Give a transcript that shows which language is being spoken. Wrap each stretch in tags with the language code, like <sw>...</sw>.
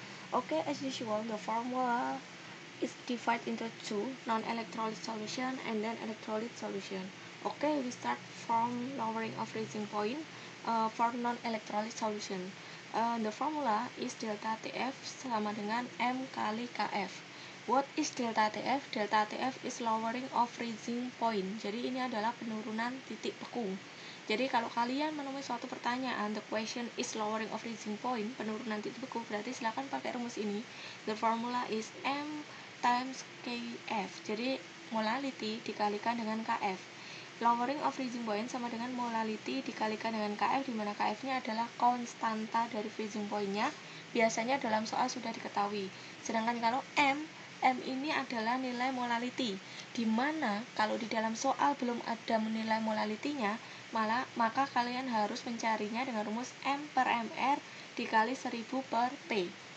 <en>Okay, as usual, the formula is divided into two, non-electrolyte solution and then electrolyte solution. Okay, we start from lowering of freezing point for non-electrolyte solution. The formula is delta TF</en> <id>sama dengan M kali KF.</id> <en>What is delta TF? Delta TF is lowering of freezing point.</en> <id>Jadi ini adalah penurunan titik beku. Jadi kalau kalian menemui suatu pertanyaan,</id> <en>the question is lowering of freezing point,</en> <id>penurunan titik beku, berarti silakan pakai rumus ini.</id> <en>The formula is M times KF.</en> <id>Jadi molality dikalikan dengan KF. Lowering of freezing point sama dengan molality dikalikan dengan KF, di mana KF-nya adalah konstanta dari freezing point-nya. Biasanya dalam soal sudah diketahui. Sedangkan kalau M ini adalah nilai molality, di mana kalau di dalam soal belum ada nilai molality-nya, maka kalian harus mencarinya dengan rumus M per MR dikali 1000 per P.</id>